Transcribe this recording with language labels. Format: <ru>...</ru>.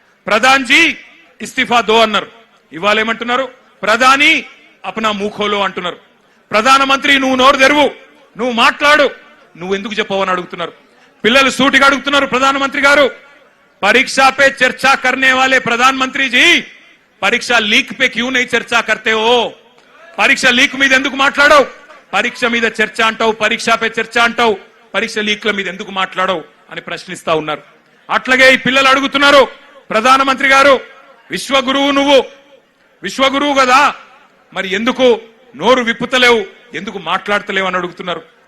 <hi>Pradhan G ఇస్తిఫా దో</hi> <te>అన్నారు. ఇవాళ ఏమంటున్నారు? ప్రధాని</te> <hi>అప్నా మూఖోలో</hi> <te>అంటున్నారు. ప్రధానమంత్రి నువ్వు నోరు తెరువు, నువ్వు మాట్లాడు, నువ్వు ఎందుకు చెప్పవని అడుగుతున్నారు. పిల్లలు సూటిగా అడుగుతున్నారు. ప్రధానమంత్రి గారు,</te> <hi>परीक्षा पे चर्चा करने वाले प्रधानमंत्री जी परीक्षा लीक पे क्यों नहीं चर्चा करते हो? परीक्षा लीक</hi> <te>మీద ఎందుకు మాట్లాడవు? పరీక్ష మీద చర్చ అంటావు,</te> <hi>పరీక్ష పే చర్చ</hi> <te>అంటావు, పరీక్ష లీక్ల మీద ఎందుకు మాట్లాడవు అని ప్రశ్నిస్తా ఉన్నారు. అట్లాగే ఈ పిల్లలు అడుగుతున్నారు, ప్రధానమంత్రి గారు విశ్వగురువు, నువ్వు విశ్వగురువు కదా, మరి ఎందుకు నోరు విప్పుతలేవు, ఎందుకు మాట్లాడతలేవు అని అడుగుతున్నారు.</te>